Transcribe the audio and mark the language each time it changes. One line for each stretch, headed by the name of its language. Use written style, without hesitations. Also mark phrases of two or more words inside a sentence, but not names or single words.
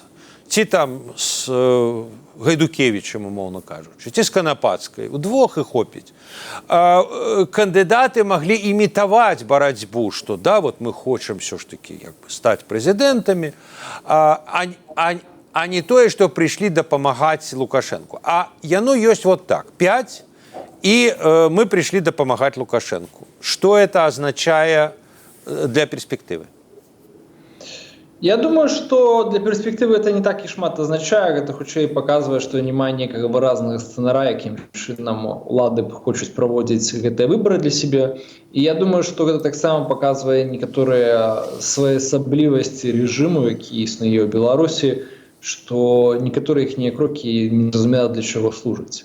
Belarusian: Ці там з Гайдукевічем, умоўна кажучы, ці з Канапацкай. Удвох і хопіць. Кандыдаты маглі імітаваць барацьбу, што да, вот мы хочам
Russian: все ж таки
Belarusian: як бы стаць прэзідэнтамі, а не тое, што прыйшлі дапамагаць Лукашенку. А яно ёсць вот так. 5
Russian: и мы пришли
Belarusian: дапамагаць Лукашенку.
Russian: Что это означает для перспективы? Я думаю, что для перспективы это не так и шмат означае.
Belarusian: Гэта хутчэй паказвае, што няма некага выразнага сцэнарая, якім чынам улады хочуць праводзіць гэтыя выбары для сябе. І я думаю, што гэта таксама паказвае некаторыя своеасаблівасці рэжыму, які існуе ў Беларусі, што некаторыя іхнія крокі незразумела для чаго служаць.